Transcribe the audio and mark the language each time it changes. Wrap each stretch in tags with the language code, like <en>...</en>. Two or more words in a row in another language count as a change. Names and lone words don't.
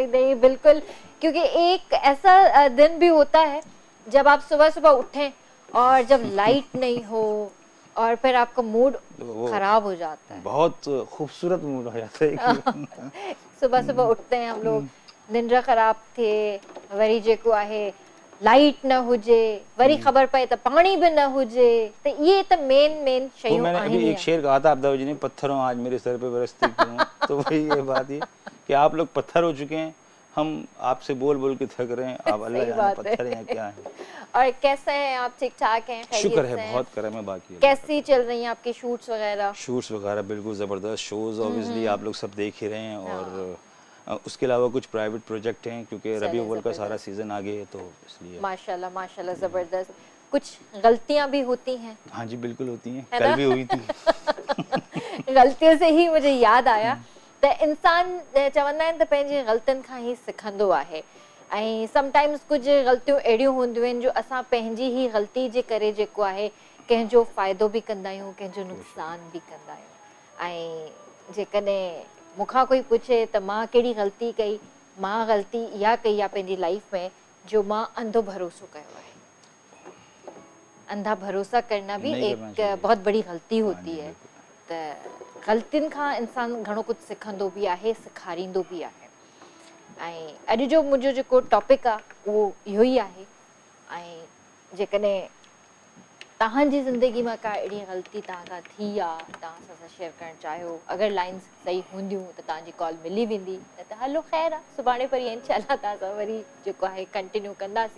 <hi>नहीं बिल्कुल, क्योंकि एक ऐसा दिन भी होता है जब आप सुबह सुबह उठें और जब लाइट नहीं हो और फिर आपका मूड खराब हो जाता है। बहुत खूबसूरत मूड हो जाता है। सुबह सुबह उठते हैं हम लोग, निंद्रा खराब थे,</hi> <sd>वरी जेको आहे लाइट न हुजे, वरी खबर पए तो पानी भी न हुजे, तो ये तो मेन शयूं</sd> <hi>मैंने अभी एक शेर कहा था अब्दा जी ने, पत्थरों आज मेरे सर पे बरसती क्यों। तो वही ये बात है कि आप लोग पत्थर हो चुके हैं, हम आपसे बोल बोल के थक रहे हैं, आप अल्लाह जाने पत्थर हैं क्या हैं। और कैसे हैं आप? ठीक ठाक हैं? शुक्र है, बहुत करम है। बाकी कैसी चल रही हैं आपकी शूट्स वगैरह? शूट्स वगैरह बिल्कुल ज़बरदस्त,</hi> <en>shows obviously</en> <hi>आप लोग सब देख ही रहे हैं, और उसके अलावा कुछ प्राइवेट प्रोजेक्ट हैं क्योंकि रबी अव्वल का सारा सीज़न आ गया है, तो इसलिए माशाल्लाह माशाल्लाह ज़बरदस्त। कुछ गलतियां भी होती हैं? हाँ जी बिल्कुल होती हैं, कल भी हुई थी।</hi> <sd>गलतियों से ही मुझे याद आया त इंसान चवंदा आहिनि त पंहिंजी ग़लतियुनि खां ई सिखंदो आहे, ऐं समटाइम्स कुछ गलतियूं अहिड़ियूं हूंदियूं आहिनि जो असां पंहिंजी ही गलती जे करे जेको आहे कंहिंजो फ़ाइदो बि कंदा आहियूं, कंहिंजो नुक़सान बि कंदा आहियूं। ऐं जेकॾहिं मूंखां कोई पुछे त मां कहिड़ी ग़लती कई, मां ग़लती इहा कई आहे पंहिंजी लाइफ में जो मां अंधो भरोसो कयो आहे।</sd> <hi>अंधा भरोसा करना भी एक बहुत बड़ी गलती होती है।</hi> <sd>त गलतियुनि खां इंसान घणो कुछ सिखंदो भी आहे, सेखारींदो भी आहे। ऐं अॼु जो मुंहिंजो जेको टॉपिक आहे उहो इहो ई आहे। ऐं जेकॾहिं तव्हांजी ज़िंदगी में का अहिड़ी ग़लती तव्हां खां थी आहे, तव्हां सां शेयर करणु चाहियो, अगरि लाइन्स सही हूंदियूं त तव्हांजी कॉल मिली वेंदी, न त हलो ख़ैर आहे, सुभाणे परीहं इंशाल्लाह तव्हां सां वरी जेको आहे कंटिन्यू कंदासीं।</sd>